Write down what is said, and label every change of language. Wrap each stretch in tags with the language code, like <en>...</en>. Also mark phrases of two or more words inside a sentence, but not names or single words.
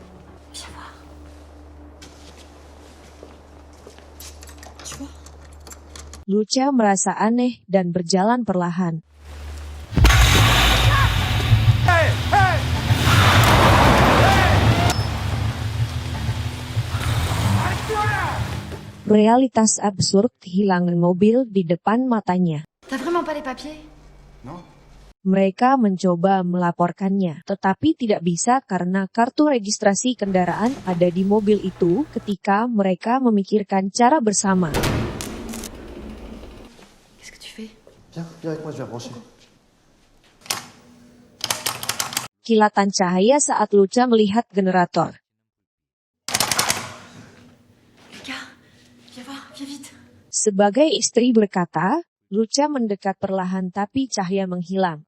<id>Luca merasa aneh dan berjalan perlahan. Realitas absurd kehilangan mobil di depan matanya.</id> <fr>T'as vraiment pas les papiers? Non.</fr> <id>Mereka mencoba melaporkannya, tetapi tidak bisa karena kartu registrasi kendaraan ada di mobil itu ketika mereka memikirkan cara bersama.</id> <fr>Qu'est-ce que tu fais? Viens avec moi, je vais brancher.</fr> <id>Kilatan cahaya saat Luca melihat generator.</id> <fr>Lucas, viens voir, viens vite.</fr> <id>Sebagai istri berkata, Luca mendekat perlahan tapi cahaya menghilang.</id>